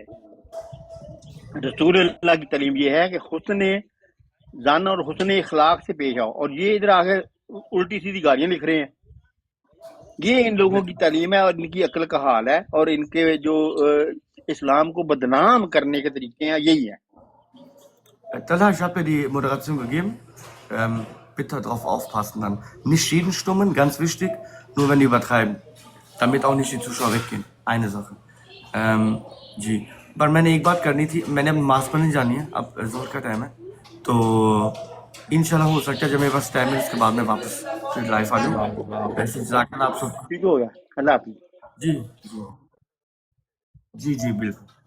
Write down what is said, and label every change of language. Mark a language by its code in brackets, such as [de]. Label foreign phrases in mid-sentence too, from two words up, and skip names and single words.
[ur] رسول اللہ کی تعلیم یہ ہے کہ حسن زن اور حسن اخلاق سے پیش آؤ، اور یہ ادھر آ کے الٹی سیدھی گالیاں لکھ رہے ہیں. یہ ان لوگوں کی تعلیم ہے اور ان کی عقل کا حال ہے، اور ان کے جو اسلام کو بدنام کرنے کے طریقے ہیں یہی ہیں. [de] Talha, ich habe dir die Moderation gegeben. Bitte darauf aufpassen dann. Nicht jeden stummen, ganz wichtig, nur wenn die übertreiben. Damit auch nicht die Zuschauer weggehen. Eine Sache. [ur] جی پر میں نے ایک بات کرنی تھی. میں نے اب نماز پڑھنے جانی ہے، اب ظہر کا ٹائم ہے، تو انشاءاللہ ہو سکتا ہے جب میرے پاس ٹائم ہے اس کے بعد میں واپس پھر لائف آ جاؤں. ایسے [ar] جزاک اللہ [ur] آپ سب. ٹھیک ہو گیا. اللہ حافظ. جی جی جی جی بالکل.